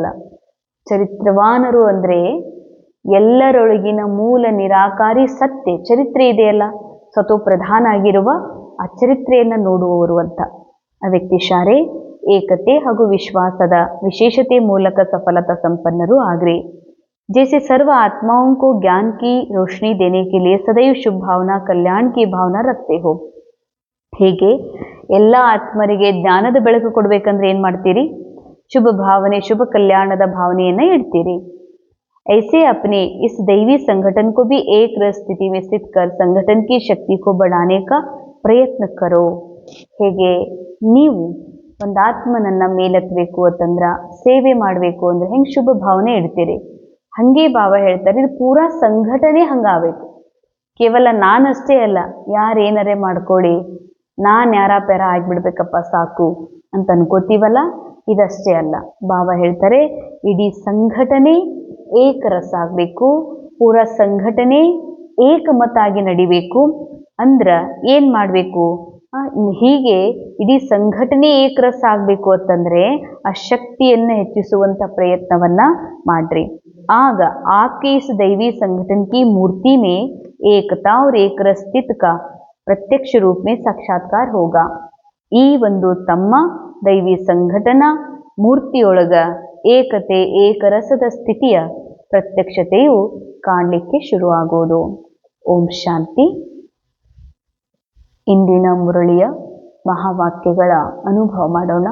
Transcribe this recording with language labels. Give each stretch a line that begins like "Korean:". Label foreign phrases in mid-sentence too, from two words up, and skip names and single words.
Kannada: ಚರಿತ್ರವಾನರು ಅಂದರೆ ಎಲ್ಲರೊಳಗಿನ ಮೂಲ ನಿರಾಕಾರಿ ಸತ್ಯ ಚರಿತ್ರೆ ಇದೆಯಲ್ಲ, ಸ್ವತೋ ಪ್ರಧಾನ ಆಗಿರುವ ಆ ಚರಿತ್ರೆಯನ್ನು ನೋಡುವವರು ಅಂತ. ಆ ವ್ಯಕ್ತಿ ಶಾರೆ ಏಕತೆ ಹಾಗೂ ವಿಶ್ವಾಸದ ವಿಶೇಷತೆ ಮೂಲಕ ಸಫಲತಾ ಸಂಪನ್ನರು ಆಗ್ರಿ.
Hindi: जैसे सर्व आत्माओं को ज्ञान की रोशनी देने के लिए सदैव शुभ भावना कल्याण की भावना रखते हो.
Kannada: ಹೀಗೆ ಎಲ್ಲ ಆತ್ಮರಿಗೆ ಜ್ಞಾನದ ಬೆಳಕು ಕೊಡಬೇಕಂದ್ರೆ ಏನು ಮಾಡ್ತೀರಿ? ಶುಭ ಭಾವನೆ, ಶುಭ ಕಲ್ಯಾಣದ ಭಾವನೆಯನ್ನು ಇಡ್ತೀರಿ.
Hindi: ऐसे अपने इस दैवी संगठन को भी एक रस स्थिति में स्थित कर संगठन की शक्ति को बढ़ाने का प्रयत्न करो.
Kannada: ಹೇಗೆ ನೀವು ಒಂದು ಆತ್ಮನನ್ನ ಮೇಲೆತ್ತಬೇಕು ಅಂತಂದ್ರೆ, ಸೇವೆ ಮಾಡಬೇಕು ಅಂದ್ರೆ ಹೆಂಗೆ ಶುಭ ಭಾವನೆ ಇಡ್ತೀರಿ, ಹಂಗೆ ಬಾಬಾ ಹೇಳ್ತಾರೆ ಇದು ಪೂರಾ ಸಂಘಟನೆ ಹಂಗಾಗಬೇಕು. ಕೇವಲ ನಾನಷ್ಟೇ ಅಲ್ಲ, ಯಾರೇನರೇ ಮಾಡ್ಕೊಳ್ಳಿ, ನಾನು ಯಾರ ಆಗಿಬಿಡ್ಬೇಕಪ್ಪ ಸಾಕು ಅಂತ ಅನ್ಕೋತೀವಲ್ಲ, ಇದಷ್ಟೇ ಅಲ್ಲ. ಬಾಬಾ ಹೇಳ್ತಾರೆ ಇಡೀ ಸಂಘಟನೆ ಏಕರಸ ಆಗಬೇಕು, ಪೂರಾ ಸಂಘಟನೆ ಏಕಮತ ಆಗಿ ನಡಿಬೇಕು. ಅಂದ್ರೆ ಏನು ಮಾಡಬೇಕು? ಹೀಗೆ ಇಡೀ ಸಂಘಟನೆ ಏಕರಸ ಆಗಬೇಕು ಅಂತಂದರೆ ಆ ಶಕ್ತಿಯನ್ನು ಹೆಚ್ಚಿಸುವಂಥ ಪ್ರಯತ್ನವನ್ನು ಮಾಡ್ರಿ.
Hindi: ಆಗ आपके इस दैवी संगठन की मूर्ति में एकता और एक रस स्थित का प्रत्यक्ष रूप में साक्षात्कार होगा.
Kannada: ಈ ಒಂದು ತಮ್ಮ ದೈವಿ ಸಂಘಟನಾ ಮೂರ್ತಿಯೊಳಗ ಏಕತೆ ಏಕರಸದ ಸ್ಥಿತಿಯ ಪ್ರತ್ಯಕ್ಷತೆಯು ಕಾಣಲಿಕ್ಕೆ ಶುರುವಾಗೋದು. ಓಂ ಶಾಂತಿ. ಇಂದಿನ ಮುರಳಿಯ ಮಹಾವಾಕ್ಯಗಳ ಅನುಭವ ಮಾಡೋಣ.